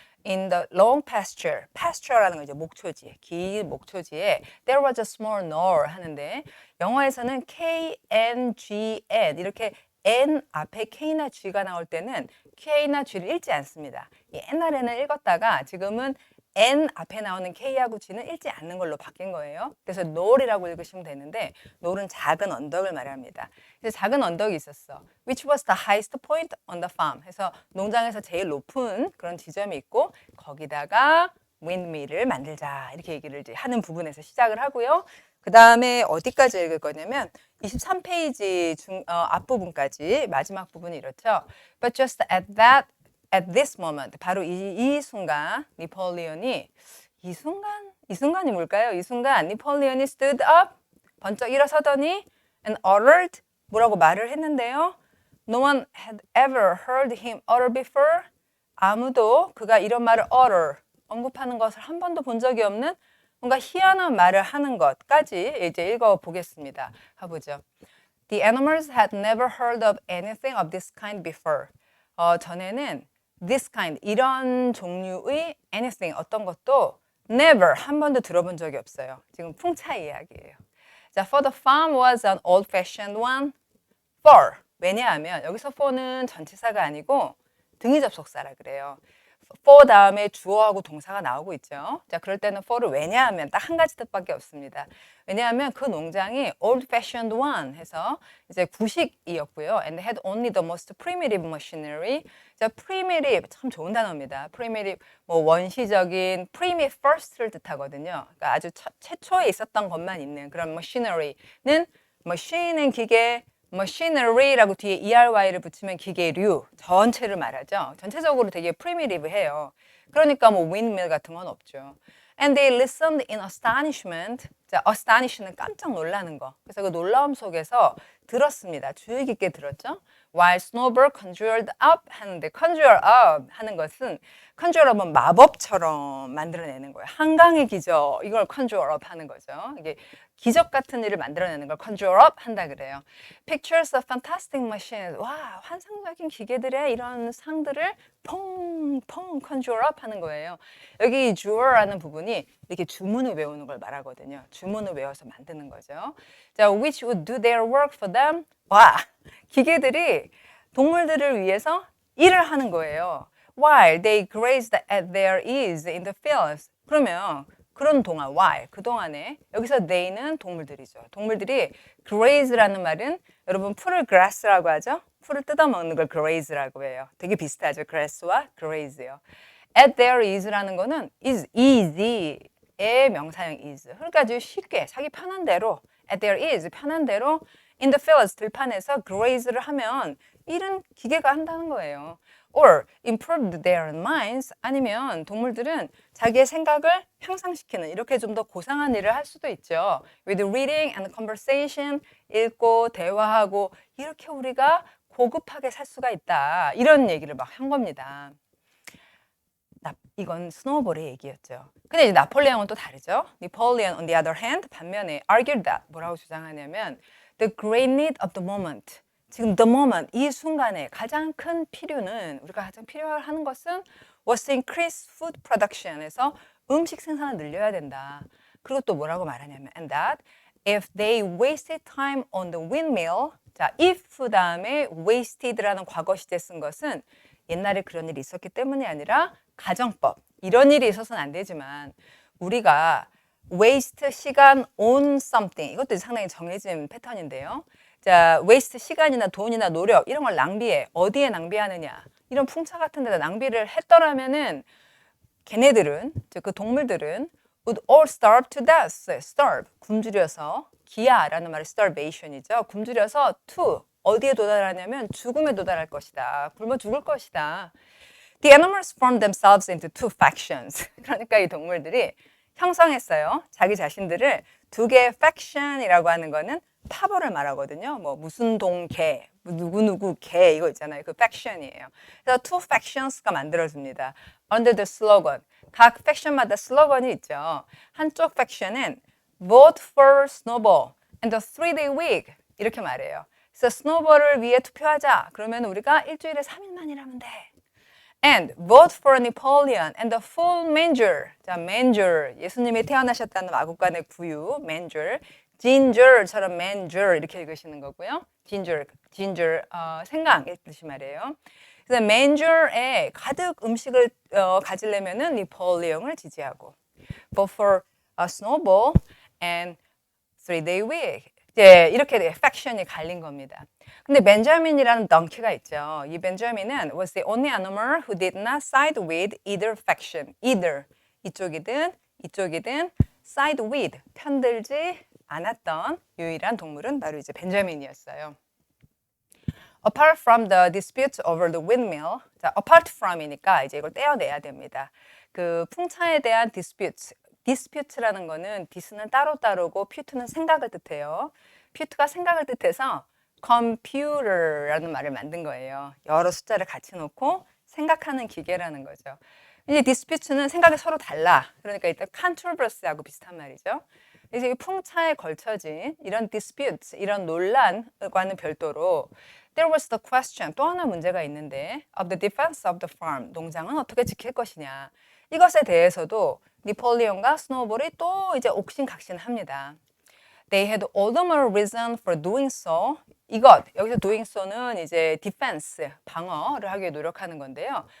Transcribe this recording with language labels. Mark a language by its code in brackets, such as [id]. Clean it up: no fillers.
[en] In the long pasture, [ko] pasture라는 거 이제 목초지, 긴 목초지에 [en] there was a small knoll [ko] 하는데 영어에서는 KNGN 이렇게 N 앞에 K나 G가 나올 때는 K나 G를 읽지 않습니다. 옛날에는 읽었다가 지금은 N 앞에 나오는 K하고 G는 읽지 않는 걸로 바뀐 거예요. 그래서 knoll이라고 읽으시면 되는데 knoll은 작은 언덕을 말합니다. 그래서 작은 언덕이 있었어. [en] Which was the highest point on the farm. [ko] 그래서 농장에서 제일 높은 그런 지점이 있고 거기다가 windmill을 만들자 이렇게 얘기를 이제 하는 부분에서 시작을 하고요. 그 다음에 어디까지 읽을 거냐면 23페이지 앞부분까지 마지막 부분이 이렇죠. [en] But just at this moment, [ko] 바로 이 순간, 니폴리온이 이 순간이 뭘까요? 이 순간 니폴리온이 stood up, 번쩍 일어서더니 [en] and uttered, [ko] 뭐라고 말을 했는데요. [en] No one had ever heard him utter before. [ko] 아무도 그가 이런 말을 utter, 언급하는 것을 한 번도 본 적이 없는 뭔가 희한한 말을 하는 것까지 이제 읽어보겠습니다. 해보죠. [en] The animals had never heard of anything of this kind before. [ko] 전에는 this kind, 이런 종류의 anything, 어떤 것도 never, 한 번도 들어본 적이 없어요. 지금 풍차 이야기예요. [en] 자, for the farm was an old-fashioned one. [ko] for, 왜냐하면 여기서 for는 전치사가 아니고 등위 접속사라 그래요. for 다음에 주어하고 동사가 나오고 있죠. 자, 그럴 때는 for를 왜냐하면 딱 한 가지 뜻밖에 없습니다. 왜냐하면 그 농장이 old-fashioned one 해서 이제 구식이었고요. [en] And had only the most primitive machinery. [ko] 자, primitive 참 좋은 단어입니다. primitive 뭐 원시적인 primitive first를 뜻하거든요. 그러니까 아주 최초에 있었던 것만 있는 그런 machinery는 machine은 기계, machinery라고 뒤에 ERY를 붙이면 기계류 전체를 말하죠. 전체적으로 되게 primitive해요. 그러니까 뭐 windmill 같은 건 없죠. [en] And they listened in astonishment. [ko] 자, astonish는 깜짝 놀라는 거. 그래서 그 놀라움 속에서 들었습니다. 주의 깊게 들었죠. [en] While Snowball conjured up [ko] 하는데 conjure up 하는 것은 conjure up은 마법처럼 만들어내는 거예요. 한강의 기적 이걸 conjure up 하는 거죠. 이게 기적 같은 일을 만들어내는 걸 conjure up 한다 그래요. [en] Pictures of fantastic machines. [ko] 와, 환상적인 기계들의 이런 상들을 펑펑 conjure up 하는 거예요. 여기 jure라는 부분이 이렇게 주문을 외우는 걸 말하거든요. 주문을 외워서 만드는 거죠. [en] 자, which would do their work for them. [ko] 와, 기계들이 동물들을 위해서 일을 하는 거예요. [en] While they grazed at their ease in the fields. [ko] 그러면 그런 동안, while, 그동안에 여기서 they는 동물들이죠. 동물들이 graze라는 말은 여러분 풀을 grass라고 하죠. 풀을 뜯어먹는 걸 graze라고 해요. 되게 비슷하죠. grass와 graze요. At their ease라는 거는 is easy의 명사형 is. 그러니까 아주 쉽게 자기 편한 대로 [en] at their ease, [ko] 편한 대로 [en] in the fields, [ko] 들판에서 graze를 하면 일은 기계가 한다는 거예요. [en] Or improved their minds, [ko] 아니면 동물들은 자기의 생각을 향상시키는 이렇게 좀 더 고상한 일을 할 수도 있죠. [en] With reading and conversation, [ko] 읽고 대화하고 이렇게 우리가 고급하게 살 수가 있다. 이런 얘기를 막 한 겁니다. 이건 스노우볼의 얘기였죠. 근데 이제 나폴레옹은 또 다르죠. [en] Napoleon on the other hand [ko] 반면에 [en] argued that [ko] 뭐라고 주장하냐면 [en] the great need of the moment. [ko] 지금 the moment 이 순간에 가장 큰 필요는 우리가 가장 필요하는 것은 [en] was to increase food production [ko] 에서 음식 생산을 늘려야 된다. 그리고 또 뭐라고 말하냐면 [en] and that if they wasted time on the windmill. [ko] 자, if 다음에 wasted라는 과거 시제 쓴 것은 옛날에 그런 일이 있었기 때문이 아니라 가정법 이런 일이 있어서는 안 되지만 우리가 waste 시간 on something 이것도 상당히 정해진 패턴인데요. 자, waste 시간이나 돈이나 노력 이런 걸 낭비해. 어디에 낭비하느냐? 이런 풍차 같은 데다 낭비를 했더라면은 걔네들은 즉 그 동물들은 [en] would all starve to death. [ko] starve 굶주려서 기아라는 말이 starvation이죠. 굶주려서 to 어디에 도달하냐면 죽음에 도달할 것이다. 굶어 죽을 것이다. [en] The animals formed themselves into two factions. [ko] 그러니까 이 동물들이 형성했어요. 자기 자신들을 두 개의 faction이라고 하는 거는 파벌을 말하거든요. 뭐 무슨 동 개, 뭐 누구누구 개 이거 있잖아요. 그 faction이에요. 그래서 two factions가 만들어집니다. [en] Under the slogan. [ko] 각 faction마다 슬로건이 있죠. 한쪽 faction은 [en] vote for Snowball and the 3-day week [ko] 이렇게 말해요. 그래서 스노볼을 위해 투표하자. 그러면 우리가 일주일에 3일만 일하면 돼. [en] And vote for Napoleon and the full manger. [ko] 자, manger. 예수님이 태어나셨다는 마국간의 구유, manger. ginger처럼 manger 이렇게 읽으시는 거고요. ginger, 생강의 뜻이 말이에요. 그래서 manger에 가득 음식을 가지려면은 네폴레옹을 지지하고, [en] vote for a snowball and 3-day week. [ko] 네, 이렇게 팩션이 갈린 겁니다. 근데 벤자민이라는 덩키가 있죠. 이 벤자민은 [en] was the only animal who did not side with either faction. [ko] either 이쪽이든 [en] side with [ko] 편들지 않았던 유일한 동물은 바로 이제 벤자민이었어요. [en] Apart from the dispute over the windmill, 자, apart from이니까 [ko] 이제 이걸 떼어내야 됩니다. 그 풍차에 대한 dispute라는 거는 dis는 따로따로고 pute는 생각을 뜻해요. pute가 생각을 뜻해서 computer라는 말을 만든 거예요. 여러 숫자를 같이 놓고 생각하는 기계라는 거죠. 이제 dispute는 생각이 서로 달라. 그러니까 일단 controversy하고 비슷한 말이죠. 그래서 이 풍차에 걸쳐진 이런 dispute, 이런 논란과는 별도로 [en] there was the question, [ko] 또 하나 문제가 있는데 [en] of the defense of the farm, [ko] 농장은 어떻게 지킬 것이냐. 이것에 대해서도 네폴레옹과 스노볼이 또 이제 옥신각신합니다. [en] They had all the more reason for doing so. [ko] 여기서 doing so는 이제 defense, 방어를 하기 위해 노력하는 건데요.